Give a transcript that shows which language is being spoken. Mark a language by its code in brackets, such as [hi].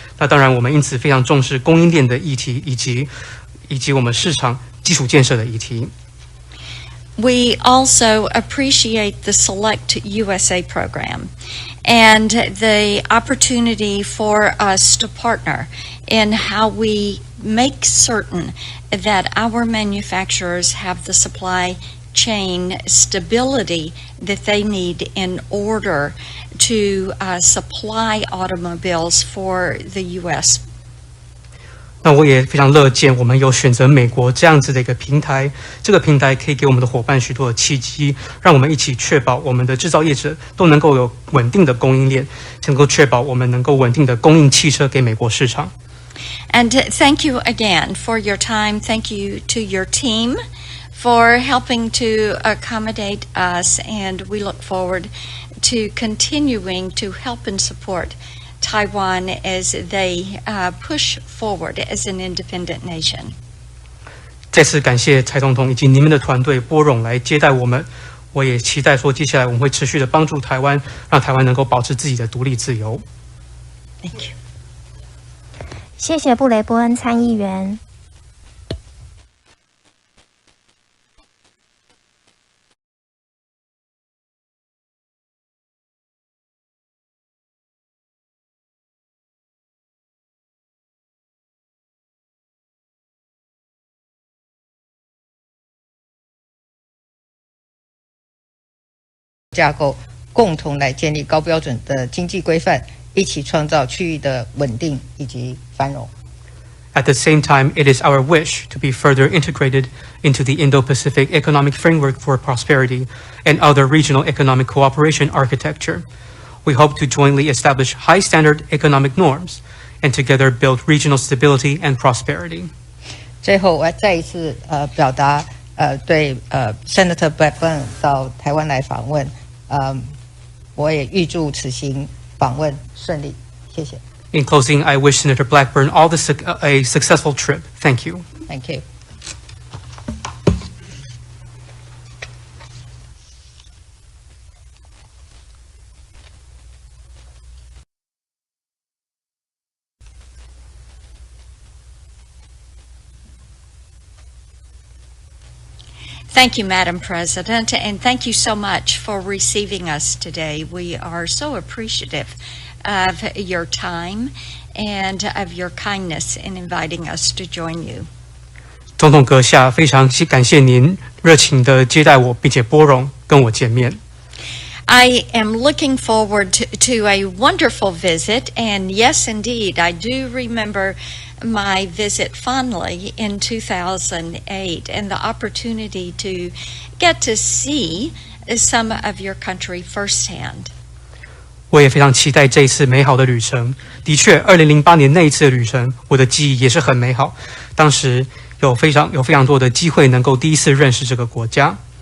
[zh] 那当然，我们因此非常重视供应链的议题，以及我们市场基础建设的议题。 [en] We also appreciate the Select USA program and the opportunity for us to partner in how we make certain that our manufacturers have the supply chain stability that they need in order to supply automobiles for the U.S. [zh] 那我也非常乐见我们有选择美国这样子的一个平台，这个平台可以给我们的伙伴许多的契机，让我们一起确保我们的制造业者都能够有稳定的供应链，能够确保我们能够稳定的供应汽车给美国市场。 [en] And thank you again for your time. Thank you to your team for helping to accommodate us, and we look forward to continuing to help and support Taiwan as they push forward as an independent nation. [zh] 再次感谢蔡总统以及你们的团队拨冗来接待我们。我也期待说，接下来我们会持续的帮助台湾，让台湾能够保持自己的独立自由。 [en] Thank you. [zh] 谢谢布雷伯恩参议员。架构，共同来建立高标准的经济规范，一起创造区域的稳定以及繁荣。 [en] At the same time, it is our wish to be further integrated into the Indo-Pacific Economic Framework for Prosperity and other regional economic cooperation architecture. We hope to jointly establish high-standard economic norms and together build regional stability and prosperity. [zh] 最后，我再一次表达对Senator Blackburn 到台湾来访问，我也预祝此行访问顺利，谢谢。 [en] In closing, I wish Senator Blackburn a successful trip. Thank you. Thank you. Thank you, Madam President, and thank you so much for receiving us today. We are so appreciative of your time and of your kindness in inviting us to join you. [zh] 总统阁下，非常感谢您热情的接待我，并且拨冗跟我见面。 [en] I am looking forward to a wonderful visit, and yes, indeed, I do remember my visit fondly in 2008 and the opportunity to get to see some of your country firsthand. [zh] 我也非常期待这一次美好的旅程。的确，2008年那一次的旅程，我的记忆也是很美好。当时有非常多的机会能够第一次认识这个国家。